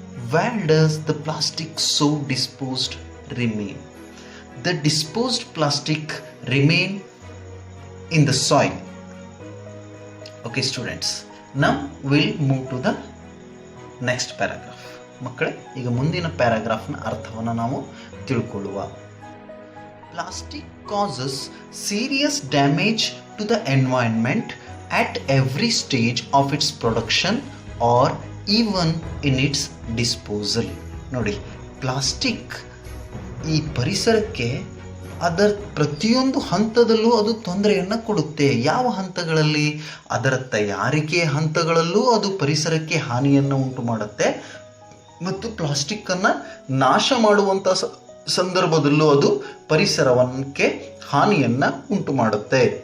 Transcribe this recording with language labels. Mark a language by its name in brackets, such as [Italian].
[English] Where does the plastic so disposed remain? The disposed plastic remain in the soil. Okay students, now we'll move to the next paragraph. [Kannada] ಮಕ್ಕಳೇ, ಈಗ ಮುಂದಿನ ಪ್ಯಾರಾಗ್ರಾಫ್ನ ಅರ್ಥವನ್ನು ನಾವು ತಿಳ್ಕೊಳ್ಳುವ. [English] Plastic causes serious damage to the environment at every stage of its production or even in its disposal. [Kannada] ನೋಡಿ, plastic ಈ ಪರಿಸರಕ್ಕೆ ಅದರ ಪ್ರತಿಯೊಂದು ಹಂತದಲ್ಲೂ ಅದು ತೊಂದರೆಯನ್ನು ಕೊಡುತ್ತೆ. ಯಾವ ಹಂತಗಳಲ್ಲಿ? ಅದರ ತಯಾರಿಕೆ ಹಂತಗಳಲ್ಲೂ ಅದು ಪರಿಸರಕ್ಕೆ ಹಾನಿಯನ್ನು ಉಂಟು ಮಾಡುತ್ತೆ ಮತ್ತು ಪ್ಲಾಸ್ಟಿಕ್ ಅನ್ನ ನಾಶ ಮಾಡುವಂತ ಸಂದರ್ಭದಲ್ಲೂ ಅದು ಪರಿಸರಕ್ಕೆ ಹಾನಿಯನ್ನ ಉಂಟು ಮಾಡುತ್ತೆ.